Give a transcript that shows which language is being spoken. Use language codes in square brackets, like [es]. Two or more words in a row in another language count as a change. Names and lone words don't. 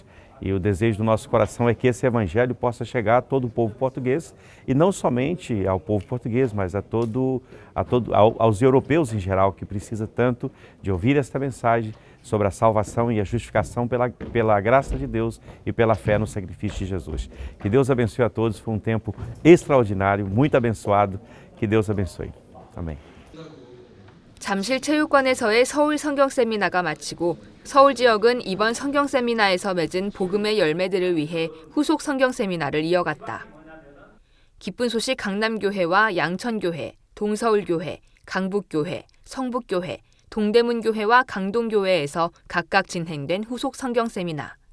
[pt] E o desejo do nosso coração é que esse evangelho possa chegar a todo o povo português e não somente ao povo português, mas aos europeus em geral, que precisa tanto de ouvir esta mensagem sobre a salvação e a justificação pela graça de Deus e pela fé no sacrifício de Jesus. Que Deus abençoe a todos, foi um tempo extraordinário, muito abençoado, que Deus abençoe. Amém. [ko] 잠실체육관에서의 서울 성경 세미나가 마치고 서울 지역은 이번 성경 세미나에서 맺은 복음의 열매들을 위해 후속 성경 세미나를 이어갔다. 기쁜 소식 강남교회와 양천교회, 동서울교회, 강북교회, 성북교회, 동대문교회와 강동교회에서 각각 진행된 후속 성경 세미나.